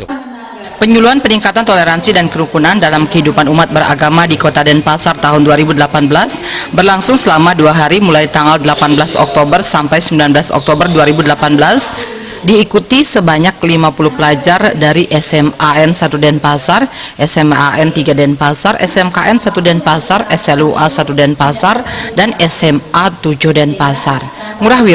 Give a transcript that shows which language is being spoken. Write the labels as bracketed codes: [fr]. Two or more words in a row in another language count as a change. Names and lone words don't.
[id] Penyuluhan peningkatan toleransi dan kerukunan dalam kehidupan umat beragama di Kota Denpasar tahun 2018 berlangsung selama 2 hari mulai tanggal 18 Oktober sampai 19 Oktober 2018. Diikuti sebanyak 50 pelajar dari SMAN 1 Denpasar, SMAN 3 Denpasar, SMKN 1 Denpasar, SLUA 1 Denpasar, dan SMA 7 Denpasar. Ngurah